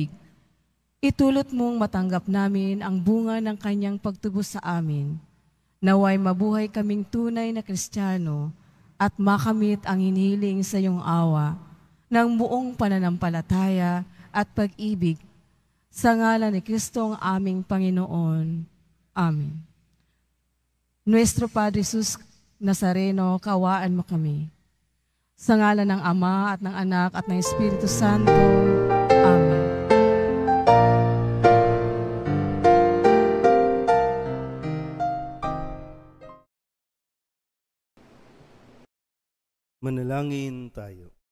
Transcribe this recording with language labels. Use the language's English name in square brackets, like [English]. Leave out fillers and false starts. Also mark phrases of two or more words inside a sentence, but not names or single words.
[Filipino] Itulot mong matanggap namin ang bunga ng kanyang pagtubos sa amin. Naway mabuhay kaming tunay na Kristiyano at makamit ang hinihiling sa iyong awa ng buong pananampalataya at pag-ibig. Sa ngalan ni Kristo ang aming Panginoon. Amen. Nuestro Padre Jesus Nazareno, kaawaan mo kami. Sa ngalan ng Ama at ng Anak at ng Espiritu Santo. Amen. Manalangin tayo.